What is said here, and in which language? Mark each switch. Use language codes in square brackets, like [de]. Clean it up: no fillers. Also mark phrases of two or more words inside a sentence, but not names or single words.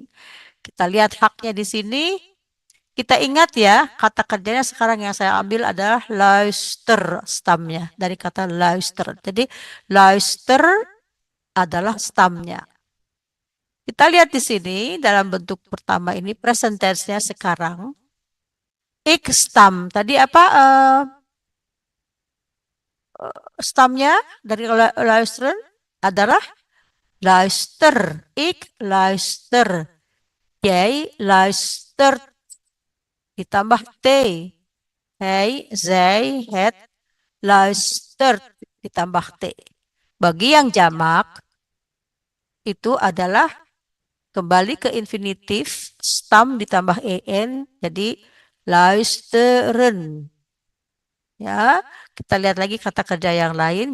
[id] Kita lihat haknya di sini. Kita ingat ya, kata kerjanya sekarang yang saya ambil adalah luister, stamnya dari kata luister. Jadi luister adalah stamnya. Kita lihat di sini dalam bentuk pertama ini [en] present tense-nya [id] sekarang. [nl] Ik stam. [id] Tadi apa stamnya dari luisteren adalah luister. [nl] Ik luister. Jij luistert. [id] Ditambah T. [nl] Hij, zij, het, luistert. [id] Ditambah T. Bagi yang jamak, itu adalah kembali ke infinitif, stam ditambah en, jadi luisteren. Ya, kita lihat lagi kata kerja yang lain.